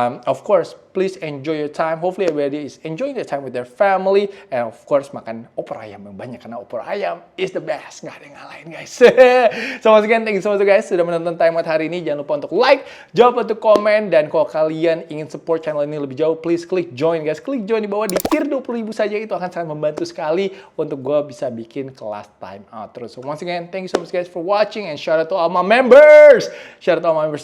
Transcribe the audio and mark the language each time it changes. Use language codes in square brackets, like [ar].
[en] Of course, please enjoy your time. Hopefully everybody is enjoying their time with their family. And of course, [id] makan opor ayam yang banyak karena opor ayam [en] is the best. [id] Nggak ada yang ngalahin [en] guys. So once again, thank you so much guys [id] sudah menonton Time Out hari ini. Jangan lupa untuk like, jangan lupa untuk komen. Dan kalau kalian ingin support channel ini lebih jauh, please klik join guys. Klik join di bawah di tier 20.000 saja. Itu akan sangat membantu sekali untuk gue bisa bikin kelas Time Out terus. [en] So once again, thank you so much guys for watching. And shout out to all my members. Shout out to all my members.